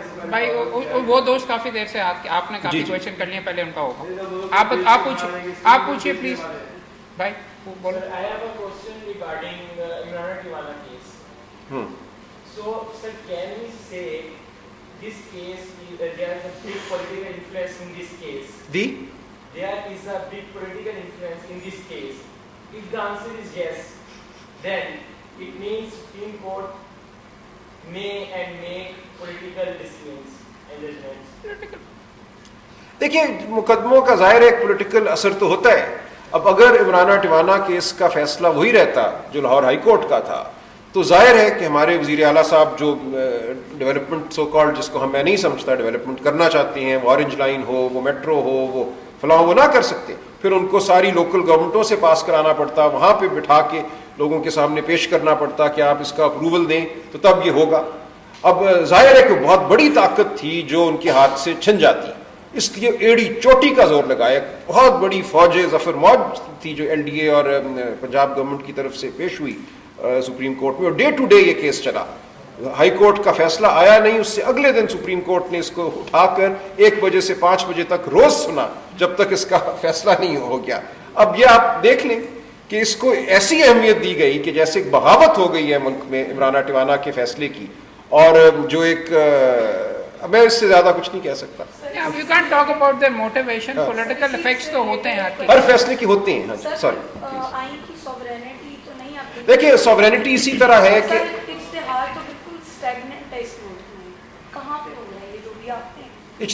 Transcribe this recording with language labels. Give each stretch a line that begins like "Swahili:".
Urdu: بھائی وہ دوست کافی دیر سے آپ نے کافی کوشچن کر لیے, پہلے ان کا ہوگا. آپ پوچھیے پلیز بھائی. بولو.
English: I have a question regarding Imran Tiwala case. So, sir, can we say this case, there is a big political influence in this case? There is a big political influence in this case. If the answer is yes, then it means Supreme Court may and make political decisions and judgments.
Urdu: دیکھیے مقدموں کا ظاہر ایک political اثر تو ہوتا ہے. اب اگر عمران ٹیوانا کیس کا فیصلہ وہی رہتا جو لاہور ہائی کورٹ کا تھا, تو ظاہر ہے کہ ہمارے وزیر اعلیٰ صاحب جو ڈیولپمنٹ سو کالڈ, جس کو میں نہیں سمجھتا ڈیولپمنٹ کرنا چاہتے ہیں, وہ آرنج لائن ہو, وہ میٹرو ہو, وہ فلاں, وہ نہ کر سکتے. پھر ان کو ساری لوکل گورنمنٹوں سے پاس کرانا پڑتا, وہاں پہ بٹھا کے لوگوں کے سامنے پیش کرنا پڑتا کہ آپ اس کا اپروول دیں تو تب یہ ہوگا. اب ظاہر ہے کہ بہت بڑی طاقت تھی جو ان کے ہاتھ سے چھن جاتی, اس لیے ایڑی چوٹی کا زور لگایا. بہت بڑی فوج ظفر موج تھی جو LDA اور پنجاب گورنمنٹ کی طرف سے پیش ہوئی سپریم کورٹ میں, اور ڈے ٹو ڈے یہ کیس چلا. ہائی کورٹ کا فیصلہ آیا نہیں، اس سے اگلے دن سپریم کورٹ نے اس کو اٹھا کر 1 بجے سے 5 بجے تک روز سنا جب تک اس کا فیصلہ نہیں ہو گیا. اب یہ آپ دیکھ لیں کہ اس کو ایسی اہمیت دی گئی کہ جیسے ایک بغاوت ہو گئی ہے ملک میں عمران ٹیوانا کے فیصلے کی، اور جو ایک میں اس سے زیادہ کچھ نہیں کہہ سکتا.
English: You can't talk about their motivation, political effects
Urdu: تو ہوتے ہیں ہر فیصلے کی ہوتے ہیں. ہاں جی سوری، آئین کی سوورینٹی تو نہیں آپ دیکھیں سوورینٹی اسی طرح ہے کہ اجتہاد تو بالکل اسٹیگننٹ ہے اس ملک میں، کہاں پہ ہو رہا ہے یہ جو بھی آپ نے